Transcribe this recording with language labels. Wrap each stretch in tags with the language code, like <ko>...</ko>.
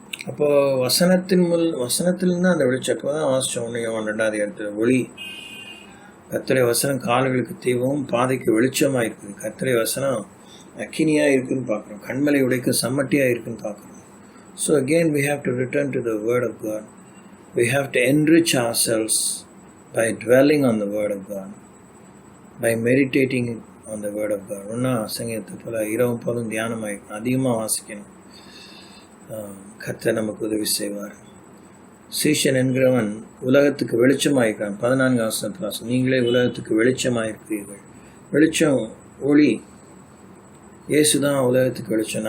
<ta>அப்போது வசனத்திலிருந்து அந்த வெளிச்சக்கம் தான் வாசித்தோம். 1 யோவான் 2வது இடத்துல ஒளி கர்த்தருடைய வசனம் கால்களுக்கு தீபமும் பாதைக்கு வெளிச்சமாக இருக்குது. கர்த்தருடைய வசனம் அக்கினியாக இருக்குதுன்னு பார்க்குறோம், கண்மலை உடைக்க சம்மட்டியாக இருக்குதுன்னு பார்க்குறோம்.</ta> <en>So again we have to return to the Word of God. We have to enrich ourselves by dwelling on the Word of God, by meditating on the Word of God.</en> <ta>ஒன்றா சங்கீதத்தை போல் இரவும் போதும் தியானமாக அதிகமாக வாசிக்கணும். கர்த்தர் நமக்கு உதவி செய்வார். சீஷன் என்கிறவன் உலகத்துக்கு வெளிச்சமாயிருக்கிறான். 14 வசனத்தில் நீங்களே உலகத்துக்கு வெளிச்சமாயிருக்கிறீர்கள். வெளிச்சம் ஒளி, இயேசுதான் உலகத்துக்கு வெளிச்சம்.</ta>